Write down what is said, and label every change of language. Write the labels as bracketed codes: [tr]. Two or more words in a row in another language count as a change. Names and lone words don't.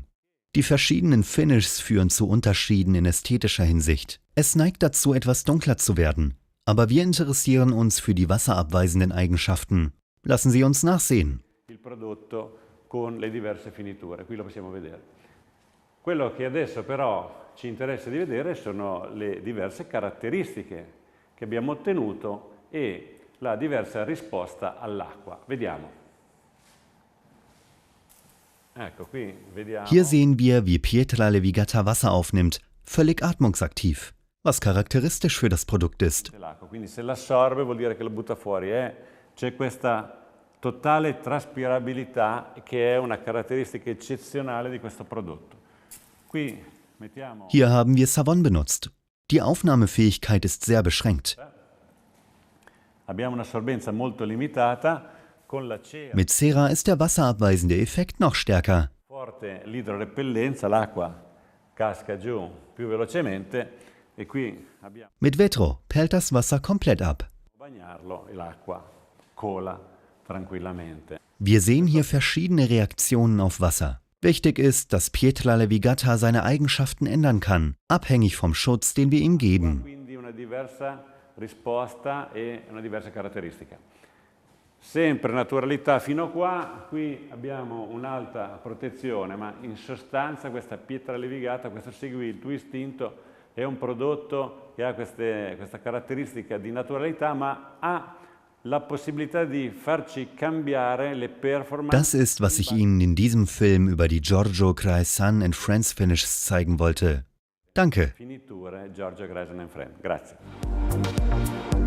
[de] Die verschiedenen Finishes führen zu Unterschieden in ästhetischer Hinsicht. Es neigt dazu, etwas dunkler zu werden. Aber wir interessieren uns für die wasserabweisenden Eigenschaften. Lassen Sie uns nachsehen. [it] Il prodotto con le diverse finiture, qui lo possiamo vedere. Quello che adesso però ci interessa di vedere sono le diverse caratteristiche che abbiamo ottenuto e la diversa risposta all'acqua. Vediamo. [de] Hier sehen wir, wie Pietra Levigata Wasser aufnimmt, völlig atmungsaktiv. was charakteristisch für das Produkt ist. [it] l'acqua. Quindi se l'assorbe vuol dire che lo butta fuori. C'è questa totale traspirabilità che è una caratteristica eccezionale di questo prodotto. Qui mettiamo... [de] Hier haben wir Savon benutzt. Die Aufnahmefähigkeit ist sehr beschränkt. [it] Abbiamo un'assorbenza molto limitata. Con la cera [de] Mit Cera ist der wasserabweisende Effekt noch stärker. [it] forte l'idrorepellenza, l'acqua casca giù più velocemente e qui abbiamo [de] Mit Vetro perlt das Wasser komplett ab. [it] bagnarlo e l'acqua cola tranquillamente. [de] Wir sehen hier verschiedene Reaktionen auf Wasser. Wichtig ist, dass Pietra Levigata seine Eigenschaften ändern kann, abhängig vom Schutz, den wir ihm geben. [it] Quindi una diversa risposta e una diversa caratteristica. Sempre naturalità fino a qua, qui abbiamo un'alta protezione, ma in sostanza questa pietra levigata, questo segui il tuo istinto, è un prodotto che ha questa caratteristica di naturalità, ma ha la possibilità di farci cambiare le performance. [de] Das ist, was ich Ihnen in diesem Film über die Giorgio Graesan and Friends Finishes zeigen wollte. Danke. [it] Finiture Giorgio Graesan and Friends. Grazie.